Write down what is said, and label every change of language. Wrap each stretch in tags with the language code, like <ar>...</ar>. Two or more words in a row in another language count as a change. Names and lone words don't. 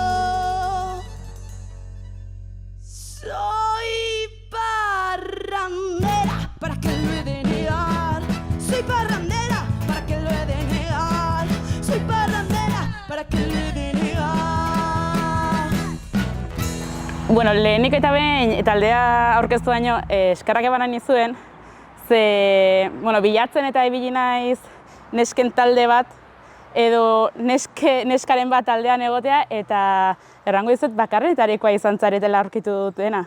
<es>Soy parrandera para que lo he de negar. Soy parrandera para que lo he de negar. Soy parrandera para que le de negar.</es> <eu>Bueno, lehenik eta behin taldea aurkeztu baino eskerrak eman nizuen, ze bilatzen eta ibili naiz nesken talde bat edo neskaren bat taldean egotea, eta errango dizut bakarretarikoa izan zaretela aurkitu dutena.</eu>